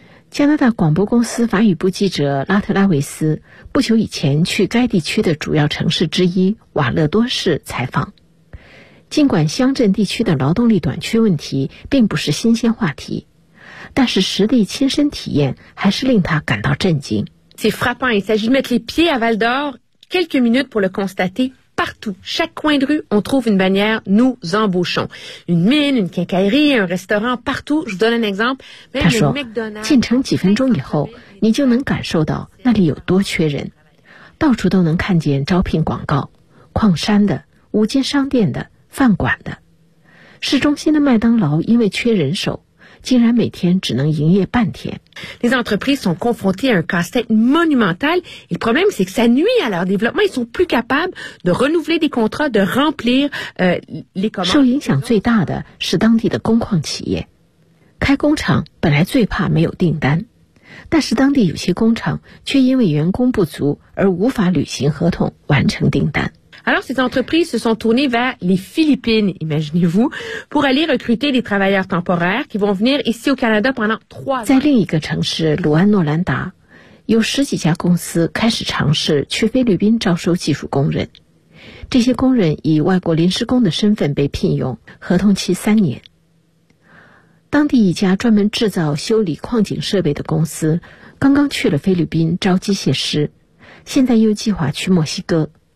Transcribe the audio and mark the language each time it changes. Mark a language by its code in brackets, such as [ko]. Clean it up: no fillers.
[zh] 加拿大广播公司法语部记者拉特拉维斯不久以前去该地区的主要城市之一瓦勒多市采访。尽管乡镇地区的劳动力短缺问题并不是新鲜话题，但是实地亲身体验还是令他感到震惊。 [fr] C'est frappant, il s'agit de mettre les pieds à Val d'Or, quelques minutes pour le constater. Partout, chaque coin de rue, on trouve une bannière « Nous embauchons ». Une mine, une quincaillerie, un restaurant, partout, je vous donne un exemple. [zh] 他说，进城几分钟以后，你就能感受到那里有多缺人。到处都能看见招聘广告，矿山的、五金商店的、饭馆的。市中心的麦当劳因为缺人手，竟然每天只能营业半天。 [fr] Les entreprises sont confrontées à un casse-tête monumental. Le problème, c'est que ça nuit à leur développement. Ils sont plus capables de renouveler des contrats, de remplir les commandes. [zh] 受影响最大的是当地的工矿企业。开工厂本来最怕没有订单，但是当地有些工厂却因为员工不足而无法履行合同，完成订单。 [fr] Alors, ces entreprises se sont tournées vers les Philippines, imaginez-vous, pour aller recruter des travailleurs temporaires qui vont venir ici au Canada pendant trois ans. [zh] 在另一个城市卢安诺兰达，有十几家公司开始尝试去菲律宾招收技术工人。这些工人以外国临时工的身份被聘用，合同期三年。当地一家专门制造修理矿井设备的公司刚刚去了菲律宾招机械师，现在又计划去墨西哥。